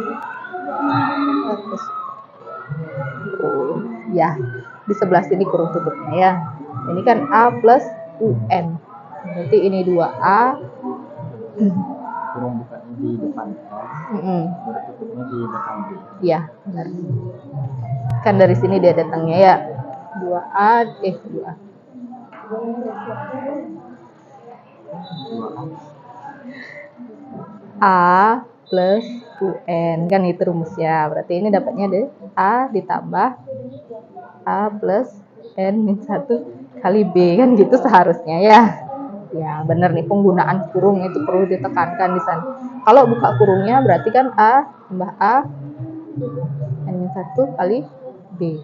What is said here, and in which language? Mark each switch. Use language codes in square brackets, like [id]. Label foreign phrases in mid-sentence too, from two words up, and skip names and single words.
[id] Terus, oh, ya, di sebelah sini kurung tutupnya ya. Ini kan A plus UN. Berarti ini 2A. Kurung bukanya di depan N, baru tutupnya di belakang B. Iya, benar. Kan dari sini dia datangnya ya. 2A. 2A. A plus UN. Kan itu rumusnya. Berarti ini dapatnya deh A ditambah A plus N min 1 kali B. Kan gitu seharusnya ya. Ya benar nih, penggunaan kurung itu perlu ditekankan di sana. Kalau buka kurungnya berarti kan A tambah A N min 1 kali B.